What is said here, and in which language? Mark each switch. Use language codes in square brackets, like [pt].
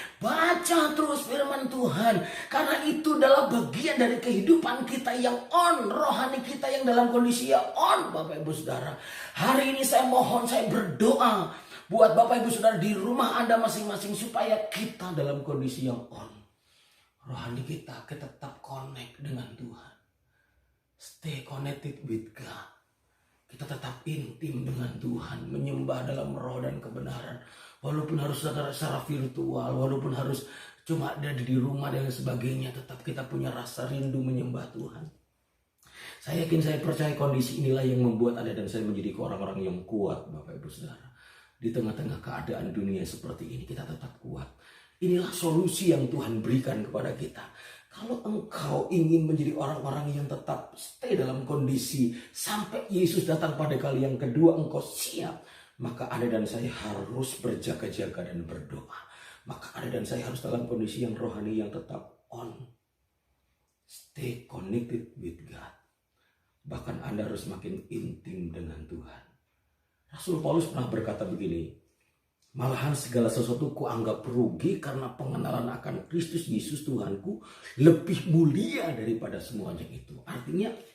[id] Baca terus firman Tuhan, karena itu adalah bagian dari kehidupan kita yang on, rohani kita yang dalam kondisi yang on, Bapak Ibu Saudara. Hari ini saya mohon, saya berdoa buat Bapak Ibu Saudara di rumah Anda masing-masing supaya kita dalam kondisi yang on. Rohani kita tetap connect dengan Tuhan. [en] Stay connected with God. [id] Kita tetap intim dengan Tuhan, menyembah dalam roh dan kebenaran. Walaupun harus secara virtual, walaupun harus cuma ada di rumah dan sebagainya, tetap kita punya rasa rindu menyembah Tuhan. Saya yakin, saya percaya kondisi inilah yang membuat Anda dan saya menjadi orang-orang yang kuat, Bapak Ibu Saudara. Di tengah-tengah keadaan dunia seperti ini, kita tetap kuat. Inilah solusi yang Tuhan berikan kepada kita. Kalau engkau ingin menjadi orang-orang yang tetap stay dalam kondisi sampai Yesus datang pada kali yang kedua, engkau siap, maka Anda dan saya harus berjaga-jaga dan berdoa. Maka Anda dan saya harus dalam kondisi yang rohani yang tetap on. [en] Stay connected with God. [id] Bahkan Anda harus makin intim dengan Tuhan. Rasul Paulus pernah berkata begini, malahan segala sesuatu kuanggap rugi karena pengenalan akan Kristus Yesus Tuhanku lebih mulia daripada semuanya itu. Artinya